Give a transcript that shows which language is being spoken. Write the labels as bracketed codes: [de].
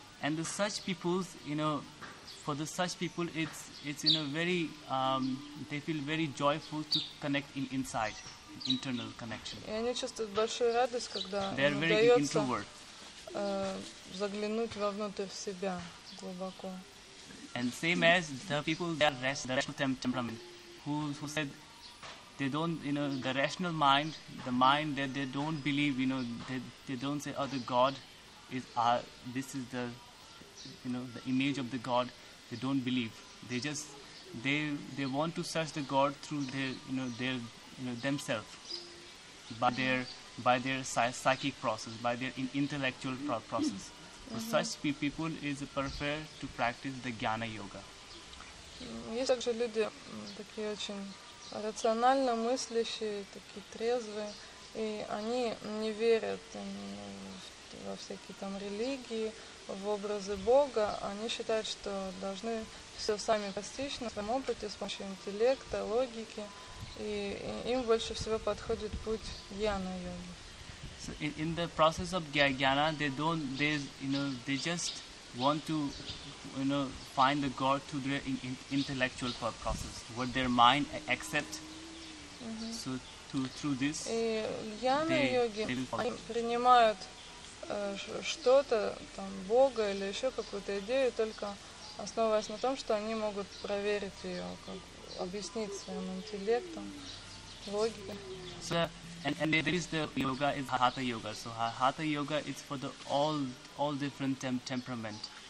[en] And the such people's, for the such people, it's very they feel very joyful to connect inside. Internal connection. [ru] И они чувствуют большую радость, когда им удается заглянуть вовнутрь себя глубоко. [en] And same as the people that the rational temperament, who said they don't, the rational mind, the mind that they don't believe, they don't say, oh, the God is this is the, the image of the God. They don't believe. They just they want to search the God through their themselves, by their psychic process, by their intellectual process. So such people is prefer to practice the jnana yoga. [ru] Есть также люди такие очень рационально мыслящие, такие трезвые, и они не верят во всякие там религии, в образы Бога. Они считают, что должны все сами постичь на своем опыте с помощью интеллекта, логики, и им больше всего подходит путь jnana-йоги. [en] So in the process of jnana, they just want to find the God through their intellectual process, what their mind accepts. So through this, [ru] и jnana-йоги они принимают что-то, там, Бога или еще какую-то идею, только основываясь на том, что они могут проверить ее, объяснить своим интеллектом, логикой. [en] So, and there is the yoga is Hatha yoga. So Hatha yoga is for the all different temperament.